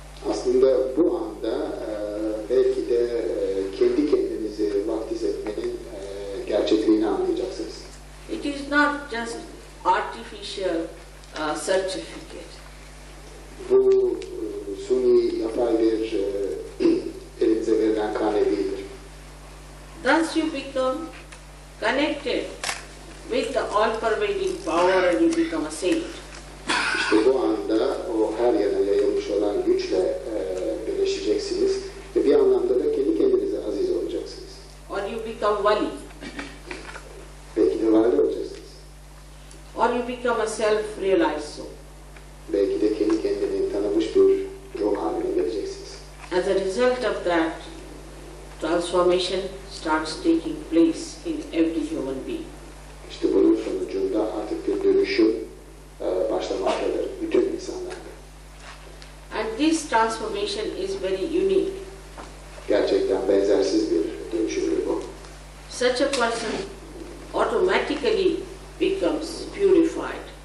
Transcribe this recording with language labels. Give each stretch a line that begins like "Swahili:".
Turkish: aslında bu anda belki de kendi kendinizi vaftiz etmenin gerçekliğini anlayacaksınız.
English: It is not just artificial certificate.
Turkish: Bu suni yapay bir elinize verilen kane değildir.
English: Thus you become connected with the all-pervading power and you become a saint.
Turkish: İşte bu anda o her yana yayılmış olan güçle birleşeceksiniz ve bir anlamda da kendi kendinize aziz olacaksınız.
English: Or you become wali.
Turkish: Belki de vali olacaksınız.
English: Or you become a self-realized soul.
Turkish: Belki de kendi kendini tanımış bir ruh haline geleceksiniz.
English: As a result of that, transformation starts taking place in every human being.
Turkish: İşte bunun sonucunda artık bir dönüşüm başlamaktadır bütün insanlarda.
English: And this transformation is very unique.
Turkish: Gerçekten benzersiz bir dönüşümdür bu.
English: Such a person automatically becomes purified.